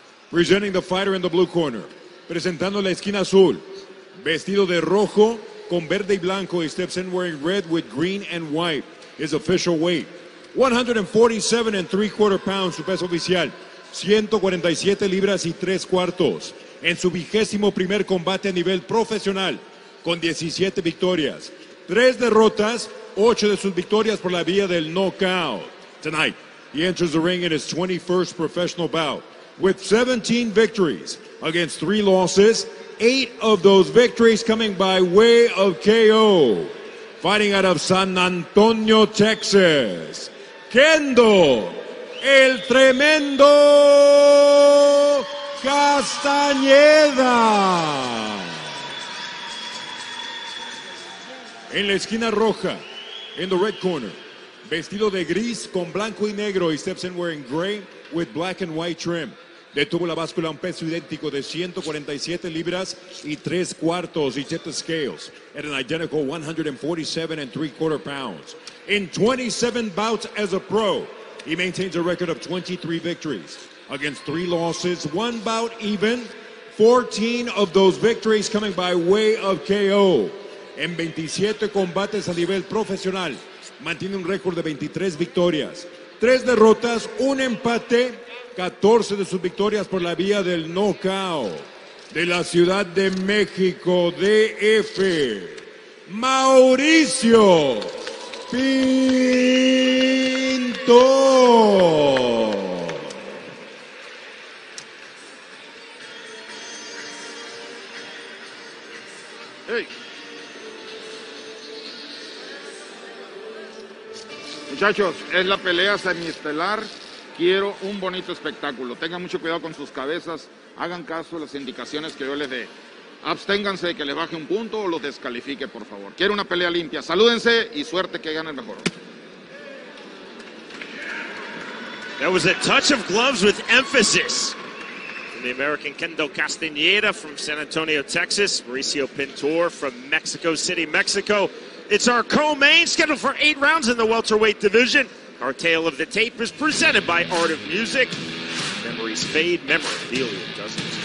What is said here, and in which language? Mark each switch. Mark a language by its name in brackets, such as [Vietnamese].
[English] Presenting the fighter in the blue corner. [Spanish] Presentando la esquina azul. Vestido de rojo con verde y blanco. [English] He steps in wearing red with green and white. His official weight, 147 3/4 pounds. [Spanish] Su peso oficial, 147 libras y 3/4. En su 21º combate a nivel profesional, con 17 victorias, 3 derrotas, 8 de sus victorias por la vía del knockout. [English] Tonight, he enters the ring in his 21st professional bout with 17 victories against 3 losses, 8 of those victories coming by way of KO. Fighting out of San Antonio, Texas, Kendo, el tremendo Castaneda. [Spanish] En la esquina roja, [English] in the red corner, [Spanish] vestido de gris con blanco y negro. [English] He steps in wearing gray with black and white trim. [Spanish] Detuvo la báscula a un peso idéntico de 147 libras y 3/4. [English] He tipped the scales at an identical 147 3/4 pounds. In 27 bouts as a pro, he maintains a record of 23 victories against 3 losses, 1 bout even, 14 of those victories coming by way of KO. [Spanish] En 27 combates a nivel profesional, mantiene un récord de 23 victorias, 3 derrotas, 1 empate, 14 de sus victorias por la vía del knockout. De la Ciudad de México, DF, Mauricio Pintor. [English] Hey. [Spanish] Muchachos, es la pelea semiestelar. Quiero un bonito espectáculo. Tengan mucho cuidado con sus cabezas. Hagan caso a las indicaciones que yo les dé. Absténganse de que le baje un punto o los descalifique, por favor. Quiero una pelea limpia. Salúdense y suerte que gane el mejor. [English] That was a touch of gloves with emphasis. From the American Kendo Castaneda from San Antonio, Texas. Mauricio Pintor from Mexico City, Mexico. It's our co-main, scheduled for 8 rounds in the welterweight division. Our tale of the tape is presented by Art of Music. Memories fade, memorabilia doesn't.